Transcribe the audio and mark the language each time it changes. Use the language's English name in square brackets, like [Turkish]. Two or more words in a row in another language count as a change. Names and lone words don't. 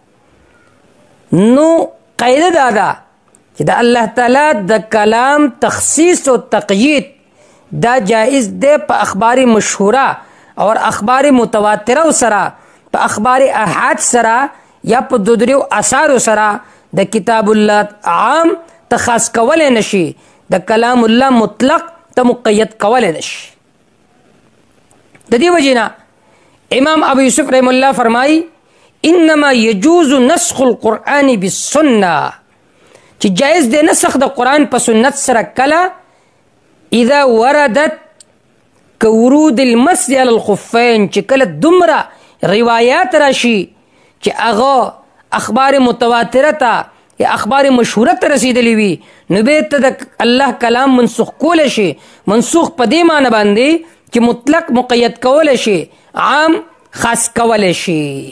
[Pashto] نو قاعده دا ده چې د الله تعالی د کلام تخصیص او تقیید دا جائز دی په اخبار مشهوره اور اخبار متواتره سره، په اخبار احاد سره، یا په دودریو اثارو سره د کتاب الله عام ته خاص کولی نشي، د کلام الله مطلق ته مقید کولی نشي. د دې وجې نه امام ابو یوسف [Arabic] رحم الله [Pashto] فرمایي [Arabic] انما یجوز نسخ القرآن بالسنه، [Pashto] چې جایز دی نسخ د قرآن په سنت سره کله [Arabic] اذا وردت كورود المسح على الخفين، [Pashto] چې کله دومره روایات راشي چې هغه اخبار متواتره ته یا اخبار مشهوره ته رسیدلی وي، نو به ته د الله کلام منسوخ کولی شي. منسوخ په دې معنی باندې چې مطلق مقید کولی شي، عام خاص کولی شي.